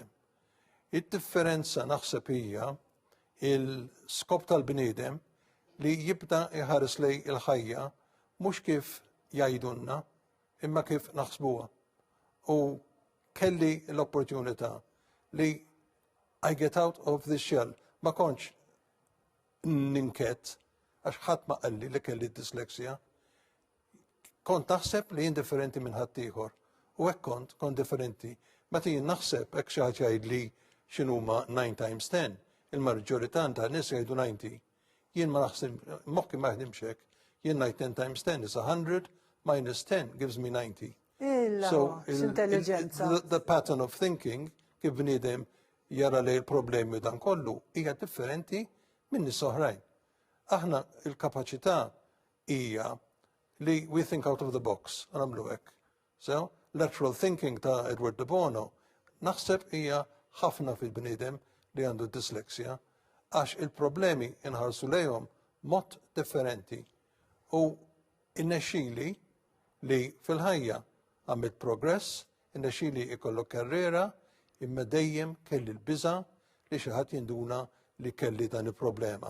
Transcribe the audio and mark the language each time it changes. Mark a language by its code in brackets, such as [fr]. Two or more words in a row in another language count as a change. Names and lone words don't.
[mt] Id-differenza naħseb hija il-skop tal-bniedem li jibda jħares lej il-ħajja mhux kif jgħidulna imma kif naħsbuha. U kelli l-opportunità li [en] I get out of the shell. [mt] Ma kontx ninket għax ħadd ma qalli li kelli d-disleksja. Kont naħseb li jien differenti minn ħadd ieħor. U hekk kont differenti. Meta jien naħseb hekk xi ħadd jgħidli x'inhuma 9 times 10. Il-maġġorità ta' nies jgħidu 90. Jien ma naħseb moħħi ma jaħdimx hekk. Jien ngħid [en] 10 times 10 is 100 minus 10 gives me 90. So the pattern of thinking [mt] kif bniedem jara li l-problemi dan kollu hija differenti minn nies oħrajn. Aħna il-kapaċità hija li [en] we think out of the box, [mt] nagħmlu hekk. [en] So, lateral thinking [mt] ta' Edward de Bono naħseb hija ħafna fil-bniedem li għandu disleksja għax il-problemi inħarsu lejhom mod differenti. U innexxili li fil-ħajja għamilt progress, innexxili ikollok karriera, imma dejjem kelli l-biża li xi ħadd jinduna li kelli dan il-problema.